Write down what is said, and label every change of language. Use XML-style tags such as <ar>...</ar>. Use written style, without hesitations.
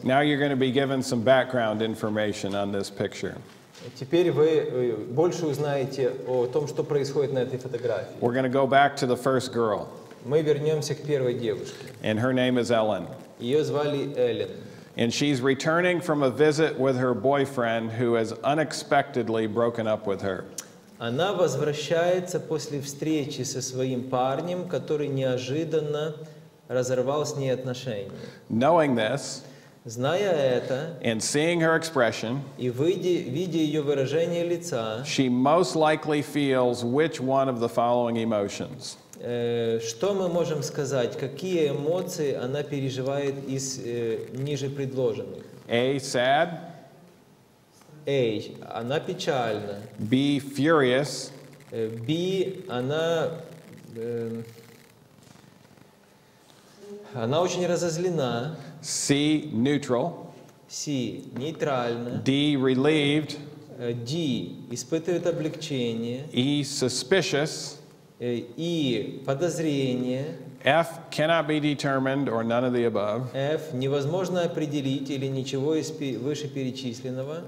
<en>Now you're going to be given some background information on this picture.</en> <ru>Теперь вы больше узнаете о том, что происходит на этой фотографии.</ru> <en>We're going to go back to the first girl,</en> <ru>Мы вернемся к первой девушке.</ru> <en>and her name is Ellen.</en> <ru>Ее звали Эллен.</ru> <en>And she's returning from a visit with her boyfriend who has unexpectedly broken up with her.</en> <ru>Она возвращается после встречи со своим парнем, который неожиданно разорвал с ней отношения.</ru> <en>Knowing this</en> <ru>Зная это</ru> <en>and seeing her expression,</en> <ru>и видя ее выражение лица,</ru> <en>she most likely feels which one of the following emotions?</en> <ru>что мы можем сказать, какие эмоции она переживает из ниже предложенных?</ru> <en>A, sad.</en> <ru>A, она печальна.</ru> <en>B, furious.</en> <ru>B, она очень разозлена.</ru> <en>C, neutral.</en> <ru>C, нейтральна.</ru> <en>D, relieved.</en> <ru>D, испытывает облегчение.</ru> <en>E, suspicious.</en> <ru>И подозрение.</ru> <en>F, cannot be determined or none of the above.</en> <ru>F, невозможно определить или ничего из вышеперечисленного.</ru>